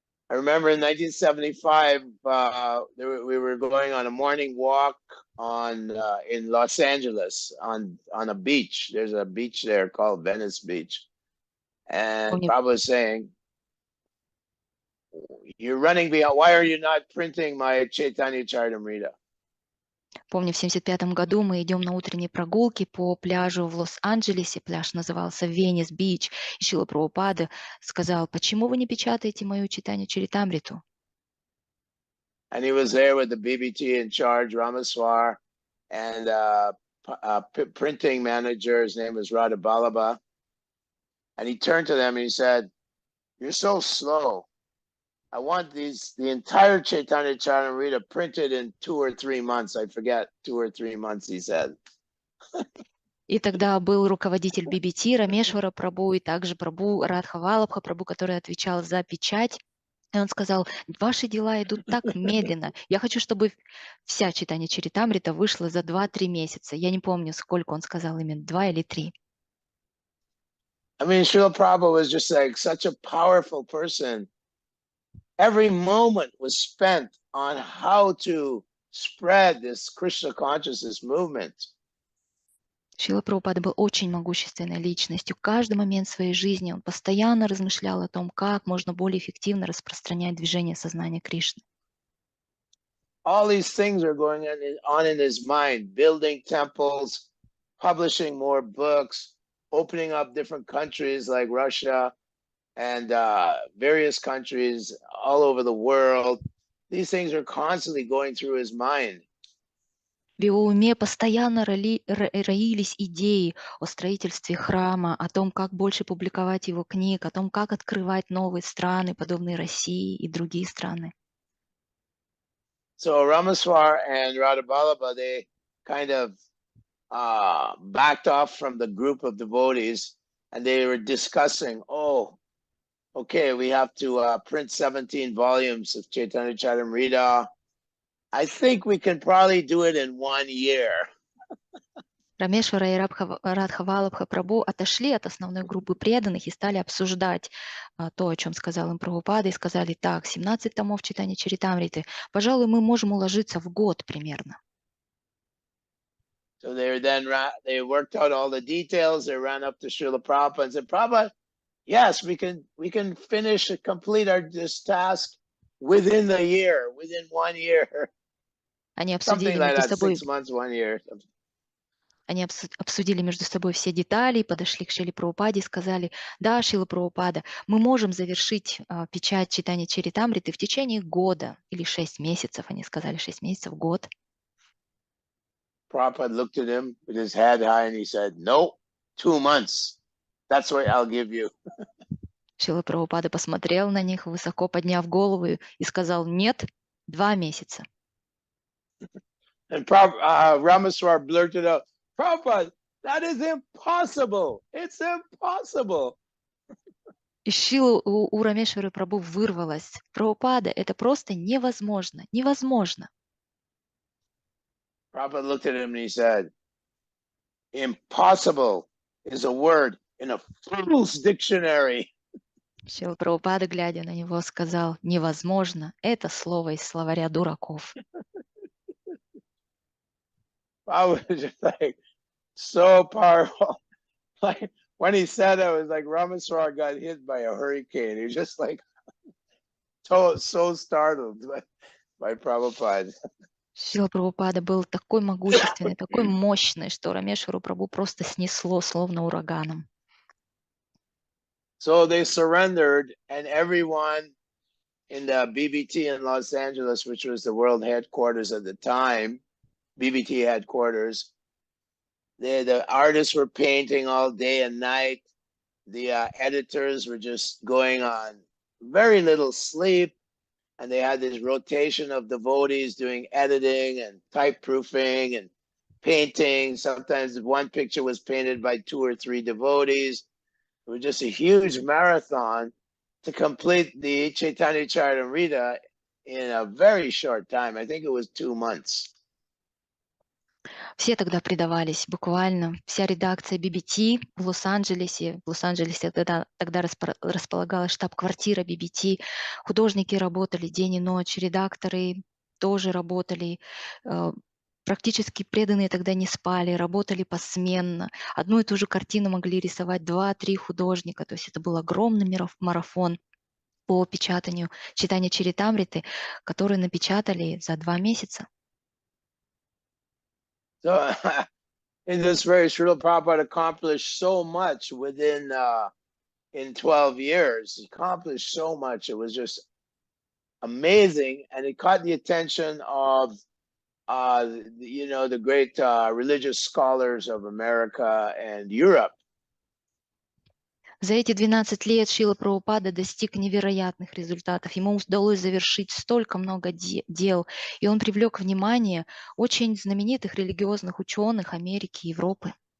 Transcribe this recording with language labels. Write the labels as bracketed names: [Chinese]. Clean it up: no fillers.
[English] I remember in 1975, we were going on a morning walk in Los Angeles on a beach. There's a beach there called Venice Beach. And Prabhupada was saying, you're running behind, why are you not printing my Chaitanya Charitamrita? [Russian] Помню, в 1975 году мы идем на утренней прогулке по пляжу в Лос-Анджелесе. Пляж назывался Венес Бич. И Шрила Прабхупада сказал, почему вы не печатаете мою Чайтанью Чаритамриту? [English] And he was there with the BBT in charge, Ramaswar, and printing manager. His name was Radha Balaba. And he turned to them and he said, you're so slow. I want the entire Chaitanya Charitamrita printed in 2 or 3 months. I forget, 2 or 3 months, he said. [Russian] И тогда был руководитель BBT Рамешвара Прабху и также Прабху Радхавалабха Прабху, который отвечал за печать. И он сказал, ваши дела идут так медленно. Я хочу, чтобы вся Чайтанья Чаритамрита вышла за 2-3 месяца. Я не помню, сколько он сказал, именно 2 или 3. [English] I mean, Srila Prabhupada was just like such a powerful person. Every moment was spent on how to spread this Krishna consciousness movement. [Russian] Шрила Прабхупада был очень могущественной личностью. Каждый момент своей жизни он постоянно размышлял о том, как можно более эффективно распространять движение сознания Кришны. [English] All these things are going on in his mind, building temples, publishing more books, opening up different countries like Russia and various countries all over the world. These things are constantly going through his mind. [Russian] В его уме постоянно роились идеи о строительстве храма, о том, как больше публиковать его книг, о том, как открывать новые страны, подобные России и другие страны. [English] So Ramaswar and Radhaballabha, they kind of backed off from the group of devotees, and they were discussing, okay, we have to print 17 volumes of Chaitanya Charitamrita. I think we can probably do it in 1 year. [Russian] Рамешвара и Радхавалабха Прабху отошли от основной группы преданных и стали обсуждать то, о чем сказал им Прабхупада, и сказали, так, 17 томов Чайтаньи Чаритамриты, пожалуй, мы можем уложиться в год примерно. [English] So they worked out all the details. They ran up to Srila Prabhupada and said, Prabhupada, yes, we can complete this task within the year, within 1 year. [Russian] Они [English] Something [Russian] обсудили [English] like [Russian] между [English] that, [Russian] собой [English] 6 months, 1 year. [Russian] Они обсудили между собой все детали, подошли к Шриле Прабхупаде и сказали, да, Шрила Прабхупада, мы можем завершить печать Чайтаньи Чаритамриты в течение года или 6 месяцев, они сказали 6 месяцев, год. [English] Prabhupada looked at him with his head high and he said, no, 2 months. That's what I'll give you. [Russian] Шрила Прабхупада посмотрел на них, высоко подняв голову и сказал, нет, 2 месяца. [English] And Ramaswar blurted out, Prabhupada, that is impossible. It's impossible. [Russian] И Шрила у Рамешвары Прабху вырвалось. Прабхупада, это просто невозможно, невозможно. [English] Prabhupada looked at him and he said, impossible is a word in a fool's dictionary. [Russian] Шрила Прабхупада, глядя на него, сказал, невозможно, это слово из словаря дураков. [English] I was just like, so powerful. Like when he said it, it was like Ramaswar got hit by a hurricane. He was just like so startled by Prabhupada. [Russian] Шрила Прабхупада был такой могущественный, такой мощный, что Рамешвару Прабху просто снесло, словно ураганом. [English] So they surrendered, and everyone in the BBT in Los Angeles, which was the world headquarters at the time, BBT headquarters, the artists were painting all day and night. The editors were just going on very little sleep, and they had this rotation of devotees doing editing and type proofing and painting. Sometimes one picture was painted by 2 or 3 devotees. It was just a huge marathon to complete the Chaitanya Charitamrita in a very short time. I think it was 2 months. [Russian] Все тогда предавались, буквально. Вся редакция BBT в Лос-Анджелесе. В Лос-Анджелесе тогда располагалась штаб-квартира BBT. Художники работали день и ночь, редакторы тоже работали. Практически преданные тогда не спали, работали посменно. Одну и ту же картину могли рисовать 2-3 художника. То есть это был огромный марафон по печатанию читания Чаритамриты, который напечатали за 2 месяца. [English] So in this way, Srila Prabhupada accomplished so much within in 12 years. He accomplished so much. It was just amazing, and it caught the attention of the great religious scholars of America and Europe. [Russian] За эти 12 лет Шрила Прабхупада достиг невероятных результатов. Ему удалось завершить столько много дел, и он привлек внимание очень знаменитых религиозных ученых Америки и Европы.